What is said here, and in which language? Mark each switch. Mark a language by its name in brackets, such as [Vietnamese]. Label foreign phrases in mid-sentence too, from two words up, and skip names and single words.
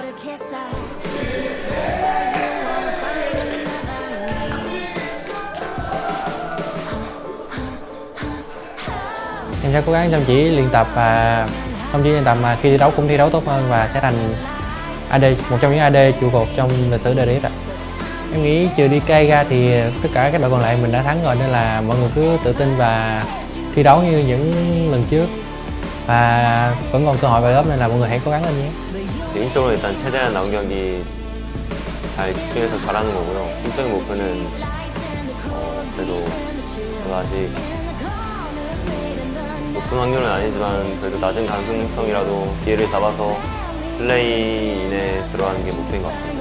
[Vietnamese] Em sẽ cố gắng chăm chỉ luyện tập, và không chỉ luyện tập mà khi thi đấu cũng thi đấu tốt hơn, và sẽ thành AD, một trong những AD trụ cột trong lịch sử DRX. Em nghĩ trừ DK ra thì tất cả các đội còn lại mình đã thắng rồi, nên là mọi người cứ tự tin và thi đấu như những lần trước, và vẫn còn cơ hội vào lớp, nên là mọi người hãy cố gắng lên nhé. [Korean] 개인적으로 일단 최대한 나온 경기 잘 집중해서 잘하는 거고요. 팀적인 목표는 그래도 아직 높은 확률은 아니지만 그래도 낮은 가능성이라도 기회를 잡아서 플레이인에 들어가는 게 목표인 것 같습니다.